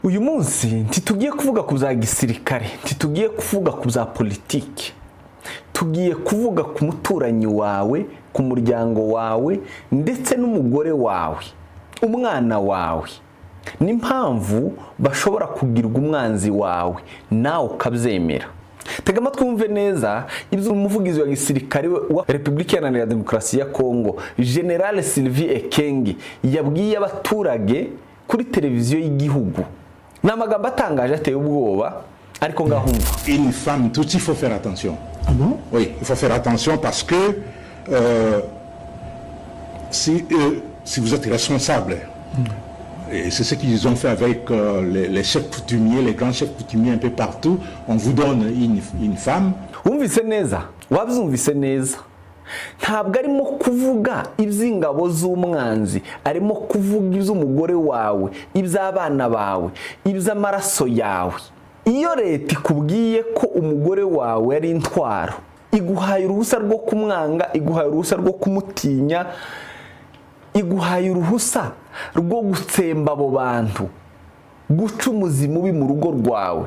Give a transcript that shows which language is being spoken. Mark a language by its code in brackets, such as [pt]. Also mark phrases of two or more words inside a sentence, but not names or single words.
[rw] Uyu munsi ntitugiye kuvuga ku za gisirikare, ntitugiye kuvuga ku za politiki, tugiye kuvuga ku muturanyi wawe, ku muryango wawe ndetse n'umugore wawe, umwana wawe, n'impamvu bashobora kugirwa umwanzi wawe nawe ukabyemera. Tega amatwi wumve neza ibyo umuvugizi wa gisirikare wa Repubulika Iharanira Demokarasi ya Kongo, Jenerali Sylvain Ekenge yabwiye abaturage kuri televiziyo y'igihugu. Ni amagambo atangaje ateye ubwoba, ariko ngahumva. [fr] Une femme, tout il faut faire attention. Ah bon? Oui, il faut faire attention parce que si vous êtes responsable, et c'est ce qu'ils ont fait avec les chefs coutumiers, les grands chefs coutumiers un peu partout, on vous donne une femme. [rw] Wumvise neza, wabyumvise neza. Ntabwo arimo kuvuga iby'ingabo z'umwanzi, arimo kuvuga iby'umugore wawe, iby'abana bawe, iby'amaraso yawe. Iyo leta ikubwiye ko umugore wawe ari intwaro, iguhaye uruhusa rwo kumwanga, iguhaye uruhusa rwo kumutinya, iguhaye uruhusa rwo gutsemba abo bantu, guca umuzimu mubi mu rugo rwawe.